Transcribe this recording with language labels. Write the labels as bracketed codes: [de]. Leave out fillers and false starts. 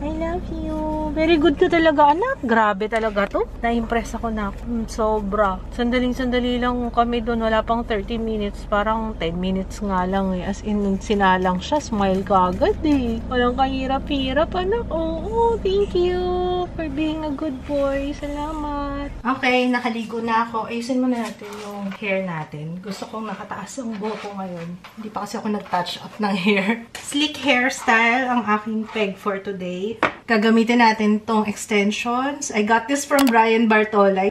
[en] I love you. Very good [tl] ka talaga, anak. Grabe talaga to. Na-impress ako na. Sobra. Sandaling-sandali lang kami doon. Wala pang 30 minutes. Parang 10 minutes nga lang eh. As in, sinalang siya. Smile ka agad eh. Walang kahirap-hirap, anak. Oo, [en] thank you for being a good boy. [tl] Salamat. Okay, nakaligo na ako. Ayusin mo na natin yung hair natin. Gusto kong nakataas ang buhok ko ngayon. Hindi pa kasi ako nag-touch up ng hair. [en] Sleek hairstyle [tl] ang aking [en] peg for today. [tl] Gagamitin natin tong extensions. [en] I got this from Brian Bartolay.